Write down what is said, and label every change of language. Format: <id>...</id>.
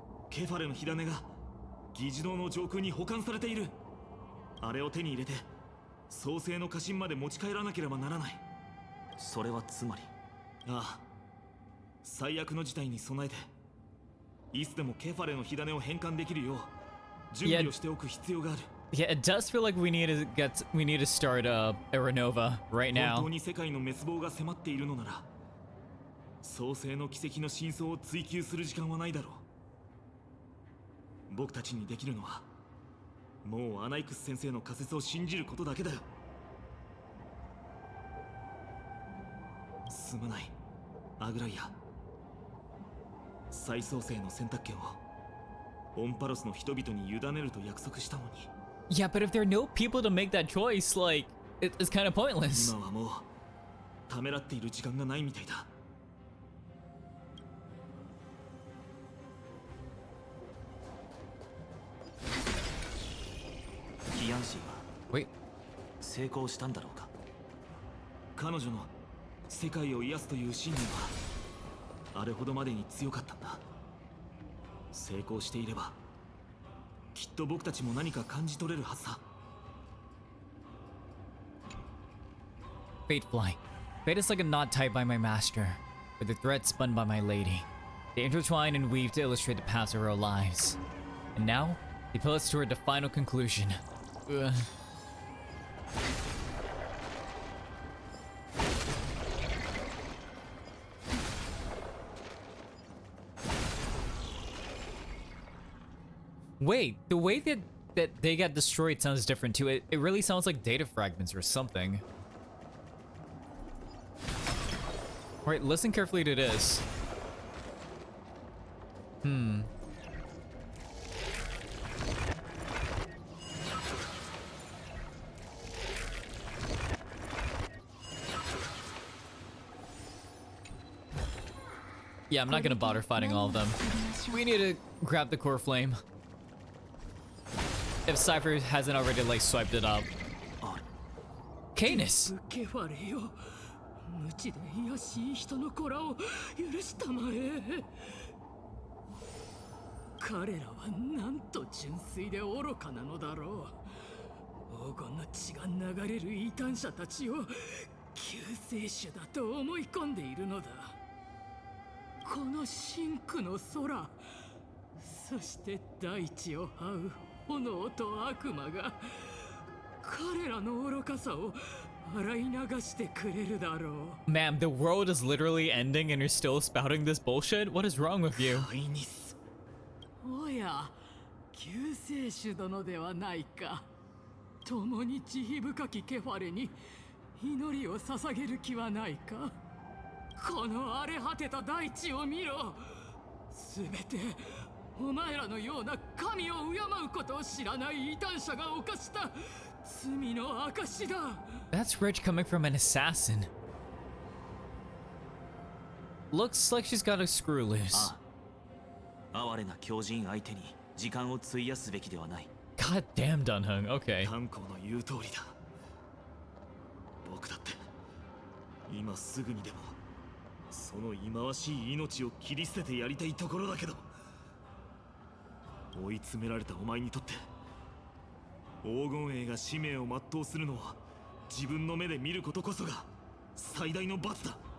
<ja>ケファレの火種が議事堂の上空に保管されている。あれを手に入れて創世の家臣まで持ち帰らなければならない。それはつまり。ああ、最悪の事態に備えていつでもケファレの火種を変換できるよう準備をしておく必要がある。</ja> <en>Yeah, it does feel like we need to start Aranova right</en> <ja>本</ja> <en>now.</en> <ja>当に世界の滅亡が迫っているのなら、創世の奇跡の真相を追求する時間はないだろう。僕たちにできるのは、もうアナイクス先生の仮説を信じることだけだよ。すまない、アグライア。再創生の選択権をオンパロスの人々に委ねると約束したのに。</ja> <en>Yeah, but if there are no people to make that choice, like, it's kind of pointless.</en> <ja>今はもうためらっている時間がないみたいだ。ヒアンシーは</ja> <en>Wait,</en> <ja>成功したんだろうか。彼女の世界を癒すという信念はあれほどまでに強かったんだ。成功していればきっと僕たちも何か感じ取れるはずだ。</ja> <en>Fate fly. Fate is like a knot tied by my master, with a thread spun by my lady. They intertwine and weave to illustrate the paths of our lives. And now, they pull us toward the final conclusion. Ugh. Wait, the way that they got destroyed sounds different too. It really sounds like data fragments or something. Alright, listen carefully to this. Yeah, I'm not gonna bother fighting all of them. We need to grab the Coreflame. If Cypher hasn't already, like, swiped it up. Canis!</en> <ja>ケファレよ、無知で卑しい人の子らを許したまえ。彼らはなんと純粋で愚かなのだろう。黄金の血が流れる異端者たちを救世主だと思い込んでいるのだ。この深空の空、そして大地を這う炎と悪魔が彼らの愚かさを洗い流してくれるだろう。</ja> <en>Ma'am, the world is literally ending and you're still spouting this bullshit? What is wrong with you?</en> <ja>カイニス。おや、救世主殿ではないか。共に慈悲深きケファレに祈りを捧げる気はないか。この荒れ果てた大地を見ろ。すべてお前らのような神を敬うことを知らない異端者が犯した罪の証だ。</ja> <en>That's rich coming from an assassin. Looks like she's got a screw loose.</en> <ja>哀れな狂人相手に時間を費やすべきではない。</ja> <en>God damn, Dunhung. Okay.</en> <ja>炭鉱の言う通りだ。僕だって今すぐにでもその忌まわしい命を切り捨ててやりたいところだけど、追い詰められたお前にとって黄金栄が使命を全うするのは自分の目で見ることこそが最大の罰だ。</ja>